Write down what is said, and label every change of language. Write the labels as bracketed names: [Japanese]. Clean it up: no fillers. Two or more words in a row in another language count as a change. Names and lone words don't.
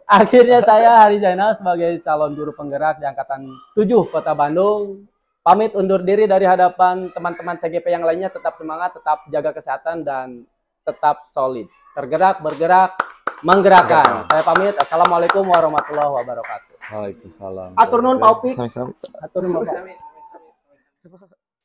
[Indonesian] Akhirnya saya Hari Zainal sebagai calon guru penggerak di angkatan 7 Kota Bandung pamit undur diri dari hadapan teman-teman CGP yang lainnya. Tetap semangat, tetap jaga kesehatan, dan tetap solid. Tergerak, bergerak, menggerakkan. Saya pamit. [Arabic] السلام عليكم ورحمة الله وبركاته. وعليكم السلام. [Sundanese] Atur nuhun Pak Opik. Sami-sami. Atur nuhun Pak.